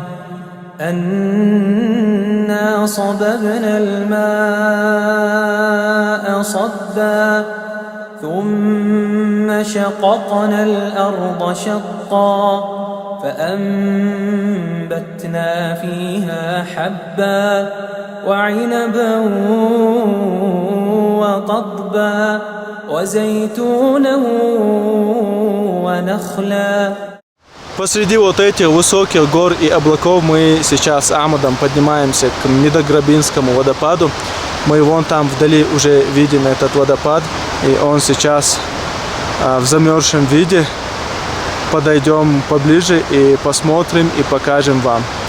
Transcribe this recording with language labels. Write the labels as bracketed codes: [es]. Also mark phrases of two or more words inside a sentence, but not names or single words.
[ar] أنا صببنا الماء صبا ثم شققنا الأرض شقا فأنبتنا فيها حبا وعنبا وقضبا وزيتونا ونخلا. [ru] Посреди вот этих высоких гор и облаков мы сейчас с Ахмадом поднимаемся к Медограбинскому водопаду. Мы вон там вдали уже видим этот водопад, и он сейчас в замерзшем виде. Подойдем поближе и посмотрим и покажем вам.